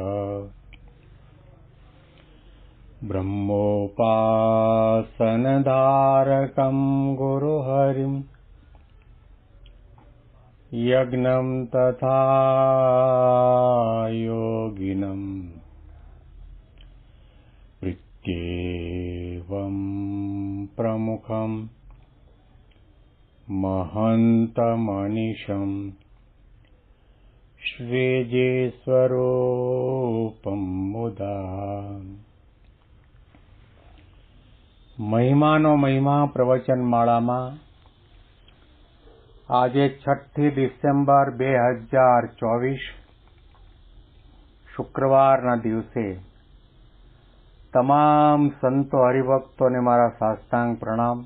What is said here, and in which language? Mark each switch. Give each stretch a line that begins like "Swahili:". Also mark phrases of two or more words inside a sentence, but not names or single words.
Sanskrit: ब्रह्मोपासनधारकं गुरुहरिं यज्ञं तथा योगिनं प्रीत्येवं प्रमुखं महन्तमनिशं श्रीजीस्वरूपं मुदा
Gujarati: મહિમાનો મહિમા પ્રવચન માળામાં આજે 6 ડિસેમ્બર 2024 શુક્રવારના દિવસે તમામ સંતો હરિભક્તોને મારા સાષ્ટાંગ પ્રણામ.